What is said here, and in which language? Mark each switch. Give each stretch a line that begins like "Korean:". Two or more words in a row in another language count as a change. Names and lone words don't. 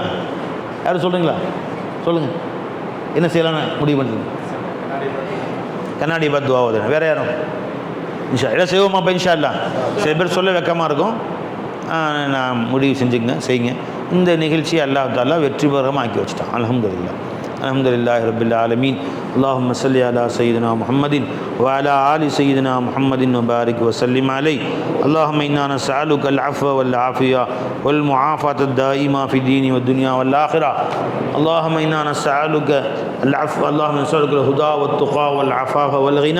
Tamil: யாரும் சொல்கிறீங்களா? சொல்லுங்கள். என்ன செய்யலான்னு முடிவு பண்ணுங்க. கண்ணாடி பார்த்து துவாவது. வேறு யாரும்? இன்ஷா எல்லாம் செய்வோமா? இப்போ
Arabic: إن شاء الله.
Tamil: சில பேர் சொல்ல வெக்கமாக இருக்கும், நான் முடிவு செஞ்சுங்க, செய்யுங்க. இந்த நிகழ்ச்சியை
Arabic: الله تعالى
Tamil: வெற்றிகரமாக ஆக்கி வச்சுட்டான்.
Arabic: الحمد لله. الحمد لله رب العالمين. اللهم صل على سيدنا محمد وعلى آل سيدنا محمد وبارك وسلم عليه. اللهم إنا نسألك العفو والعافية والمعافاة الدائمة في الدين والدنيا والآخرة. اللهم إنا نسألك العفو، اللهم نسألك الهدى والتقى والعفاف والغنى.